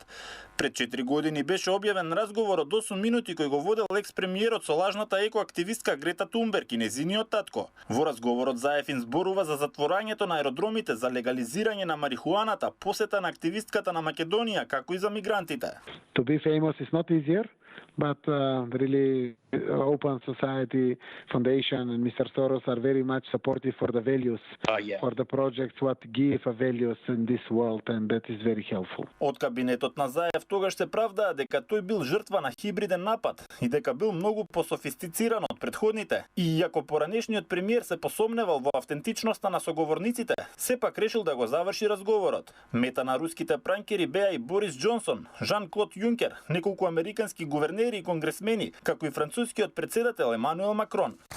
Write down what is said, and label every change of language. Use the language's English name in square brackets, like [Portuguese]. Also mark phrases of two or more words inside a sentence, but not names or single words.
[Macedonian] Пред 4 години беше објавен разговор од 8 минути кој го водел експремиерот со лажната екоактивистка Грета Тунберг и незиниот татко. Во разговорот Заев им зборува за затворањето на аеродромите, за легализирање на марихуаната, посета на активистката на Македонија, како и за мигрантите. [English] To be famous is not easier, but really Open Society Foundation and Mr. Soros are very much supportive for the values, for the projects, what give values in this world, and that is very helpful. [Macedonian] Од кабинетот на Заев тогаш се правдаа дека тој бил жртва на хибриден напад и дека бил многу пософистициран од претходните. И иако поранешниот премиер се посомневал во автентичноста на соговорниците, сепак решил да го заврши разговорот. Мета на руските пранкери беа и Борис Џонсон, Жан-Клод Јункер, неколку американски гувернери и конгресмени, како и францускиот председател Емануел Макрон.